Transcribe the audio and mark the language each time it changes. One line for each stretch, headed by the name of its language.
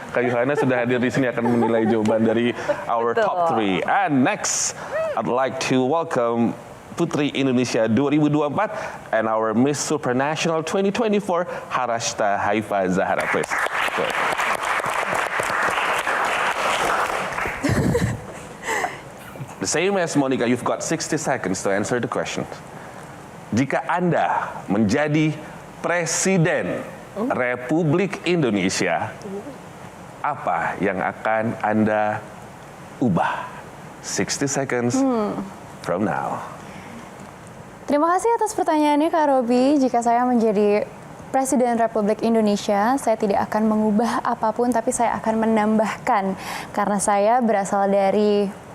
Indonesian: Kak Yohana sudah hadir di sini akan menilai jawaban dari
English: our top 3. And next, I'd like to welcome Putri Indonesia 2024 and our Miss Supranational 2024, Harashta Haifa Zahara, please. Go. The same as Monica, you've got 60 seconds to answer the question.
Indonesian: Jika Anda menjadi Presiden Republik Indonesia, apa yang akan Anda ubah?
English: 60 seconds from now.
Indonesian: Terima kasih atas pertanyaannya Kak Robi. Jika saya menjadi Presiden Republik Indonesia, saya tidak akan mengubah apapun, tapi saya akan menambahkan. Karena saya berasal dari